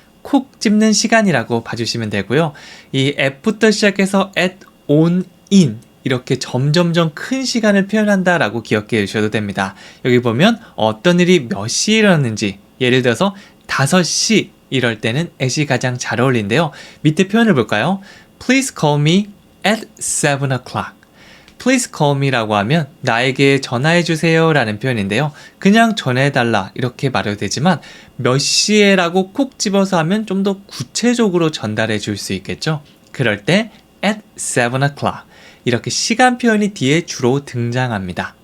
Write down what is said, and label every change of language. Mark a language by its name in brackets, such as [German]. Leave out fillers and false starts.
[Korean] 콕 집는 시간이라고 봐주시면 되고요. 이 at부터 시작해서 at, on, in 이렇게 점점점 큰 시간을 표현한다라고 기억해 주셔도 됩니다. 여기 보면 어떤 일이 몇 시에 일어났는지, 예를 들어서 5시 이럴 때는 at이 가장 잘 어울린데요. 밑에 표현을 볼까요? [English] Please call me at 7 o'clock. Please call me [Korean] 라고 하면 나에게 전화해 주세요 라는 표현인데요. 그냥 전화해달라 이렇게 말해도 되지만 몇 시에 라고 콕 집어서 하면 좀 더 구체적으로 전달해 줄 수 있겠죠. 그럴 때 [English] at 7 o'clock [Korean] 이렇게 시간 표현이 뒤에 주로 등장합니다.